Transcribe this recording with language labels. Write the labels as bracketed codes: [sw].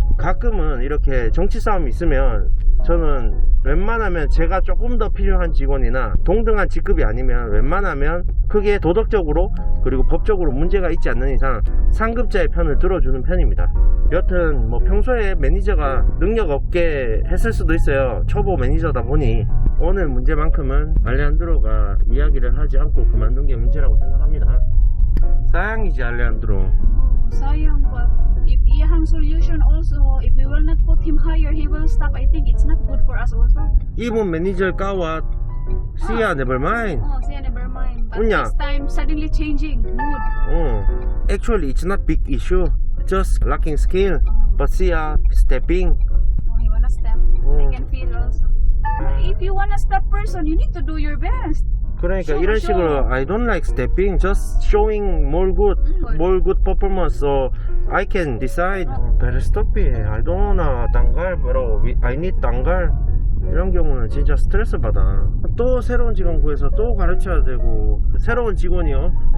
[ko] 가끔은 이렇게 정치 싸움이 있으면 저는 웬만하면 제가 조금 더 필요한 직원이나 동등한 직급이 아니면 웬만하면 크게 도덕적으로 그리고 법적으로 문제가 있지 않는 이상 상급자의 편을 들어주는 편입니다. 여튼 뭐 평소에 매니저가 능력 없게 했을 수도 있어요. 초보 매니저다 보니 오늘 문제만큼은 알레한드로가 이야기를 하지 않고 그만둔 게 문제라고 생각합니다. 사양이지 알레한드로. [tl] Sayang, [en] but if [tl] iyang [en] solution also, if we will not put him higher, he will stop. I think it's not good for us also. Even manager [tl] kawat siya [en] never mind. Oh, [tl] siya [en] never mind. But [ceb] Unya. [en] this time, suddenly changing mood. Actually it's not big issue. Just lacking skill. But [tl] siya [en] stepping. Oh, he wanna step. I can feel also. But if you wanna step person, you need to do your best. [ko] 그러니까 [en] Show, [ko] 이런 [en] show. [ko] 식으로 [en] I don't like stepping, just showing more good performance so I can decide. Better stop it. I don't wanna [tl] tanggal [en] bro. I need tanggal. [ko] 이런 경우는 진짜 스트레스 받아. 또 새로운 직원 구해서 또 가르쳐야 되고 새로운 직원이요.